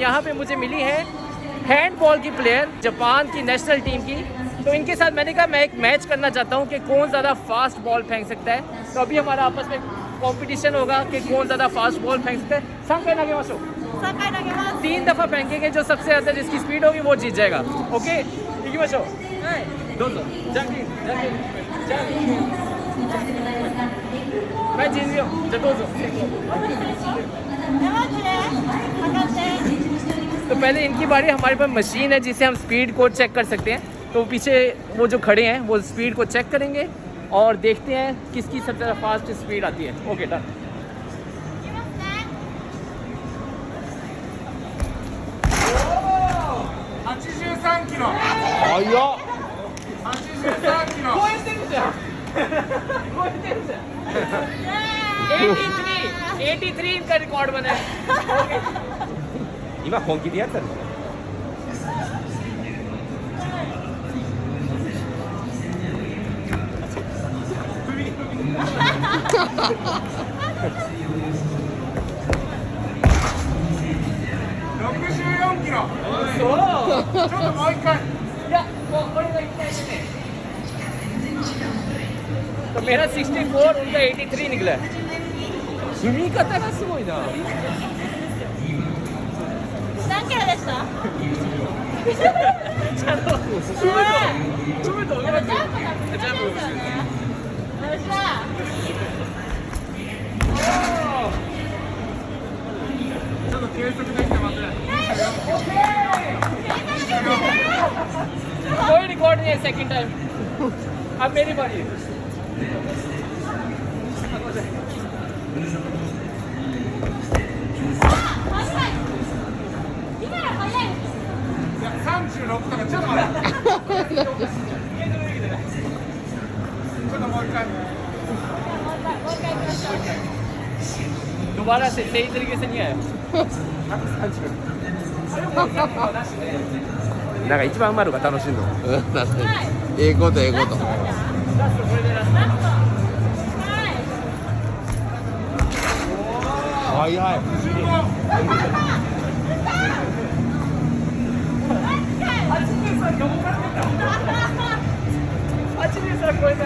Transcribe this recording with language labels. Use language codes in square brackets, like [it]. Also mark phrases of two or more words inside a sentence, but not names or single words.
[hi] यहाँ पे मुझे मिली है हैंडबॉल की प्लेयर, जापान की नेशनल टीम की। तो इनके साथ मैंने कहा मैं एक मैच करना चाहता हूँ कि कौन ज़्यादा [en] fast ball [hi] फेंक सकता है। तो अभी हमारा आपस में कंपटीशन होगा कि कौन ज़्यादा [en] fast ball [hi] फेंक सकता है। [ja] 3 回投げましょう। [hi] 3 दफ़ा फेंकेंगे, जो सबसे ज़्यादा जिसकी स्पीड होगी वो जीत जाएगा। ओके, [ja] 行きましょう。どうぞ。じゃんけんじゃんけんじゃんけん。 [hi] मैं जीत गया हूँ। [ja] じゃあどうぞ。 [hi] तो पहले इनकी बारी। हमारे पास मशीन है जिससे हम स्पीड को चेक कर सकते हैं। तो पीछे वो जो खड़े हैं वो स्पीड को चेक करेंगे और देखते हैं किसकी सबसे ज़्यादा [en] fast speed [hi] आती है। [en] okay done. [ja] 83 キロ。早っ。 83キロ。超えてるじゃん。超えてるじゃん。 [hi] 83 इनका रिकॉर्ड बना है। [ja] 今本気でやったの。 64キロ。そう。ちょっともう一回。いや、もうこれが1回目ね。 [hi] तो मेरा 64 उनका 83 निकला है। [ja] 踏み方がすごいな。何キロでした？ちゃんとちょっとジャンプが難しいですよね。よっしゃ。ちょっと計測できてますね。 [hi] कोई रिकॉर्ड नहीं है [en] second time. [hi] अब मेरी बारी है। [ja] いや36とかちょっと待って。ちょっともう一回。 [hi] दोबारा से सही तरीके से नहीं आया। [ja] なんか一番丸が楽しいの。確かに。ええことええこと。ラストこれでラスト。はいはい。 83超えたい。